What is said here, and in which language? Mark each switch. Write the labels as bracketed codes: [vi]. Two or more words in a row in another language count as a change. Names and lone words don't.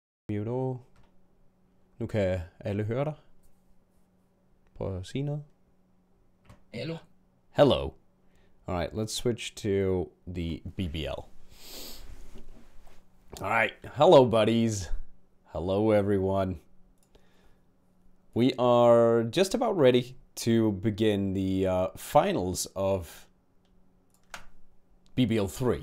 [da] Mute. Nu kan alle høre dig. Prøv at sige noget. [en] Hello. Hello. Alright, let's switch to the BBL. Alright, hello buddies. Hello everyone. We are just about ready to begin the finals of BBL3.